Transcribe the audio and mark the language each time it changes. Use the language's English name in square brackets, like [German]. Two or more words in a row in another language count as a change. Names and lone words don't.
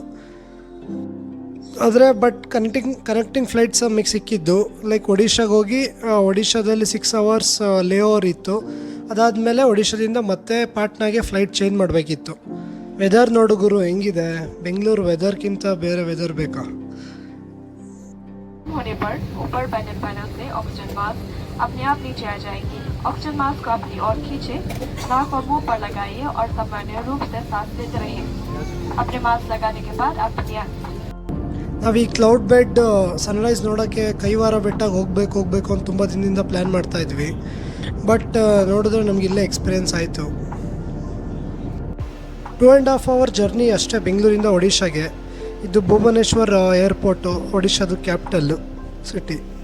[Kannada] ಆದರೆ [English] but connecting flights [Kannada] ನಮಗೆ ಸಿಕ್ಕಿದ್ದು. ಲೈಕ್ ಒಡಿಶಾಗೆ ಹೋಗಿ ಒಡಿಶಾದಲ್ಲಿ [English] 6 hours lay over [Kannada] ಇತ್ತು. ಅದಾದಮೇಲೆ ಒಡಿಶಾದಿಂದ ಮತ್ತೆ ಪಾಟ್ನಾಗೆ [English] flight change [Kannada] ಮಾಡಬೇಕಿತ್ತು. ವೆದರ್ ನೋಡು ಗುರು ಹೆಂಗಿದೆ. ಬೆಂಗಳೂರು ವೆದರ್ಗಿಂತ ಬೇರೆ ವೆದರ್ ಬೇಕಾ? [Hindi] होने पर ऊपर पैनल से [English] oxygen mask [Hindi] अपने आप नीचे आ जाएगी। [English] oxygen mask [Hindi] को अपनी ओर खींचे, नाक और मुंह पर लगाइए और सामान्य रूप से सांस लेते रहिए। अपने मास्क लगाने के बाद अपनी [Kannada] ನಾವು ಈ [English] cloud bed sunrise [Kannada] ನೋಡೋಕ್ಕೆ ಕೈವಾರ ಬೆಟ್ಟಾಗ ಹೋಗಬೇಕು ಅಂತ ತುಂಬ ದಿನದಿಂದ ಪ್ಲ್ಯಾನ್ ಮಾಡ್ತಾ ಇದ್ವಿ. ಬಟ್ ನೋಡಿದ್ರೆ ನಮ್ಗೆ ಇಲ್ಲೇ ಎಕ್ಸ್ಪೀರಿಯೆನ್ಸ್ ಆಯಿತು. [English] 2.5 hour journey [Kannada] ಅಷ್ಟೇ ಬೆಂಗಳೂರಿಂದ ಒಡಿಶಾಗೆ. ಇದು ಭುವನೇಶ್ವರ್ ಏರ್ಪೋರ್ಟು, ಒಡಿಶಾದು [English] capital city.